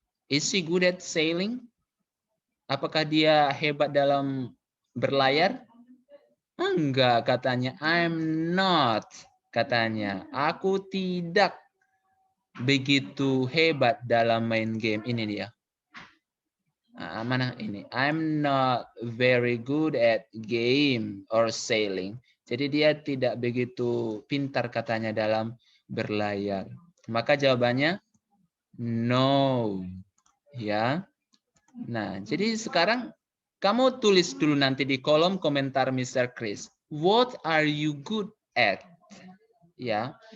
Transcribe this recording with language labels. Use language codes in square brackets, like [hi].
[en] Is she good at sailing? [id] Apakah dia hebat dalam berlayar? Enggak, katanya. [en] I'm not, [id] katanya. Aku tidak begitu hebat dalam main game. Ini dia. Nah, mana ini? [en] I'm not very good at game or sailing. [id] Jadi dia tidak begitu pintar katanya dalam berlayar. Maka jawabannya no. Ya. Nah, jadi sekarang kamu tulis dulu nanti di kolom komentar Mr. Chris. [en] What are you good at? Ya.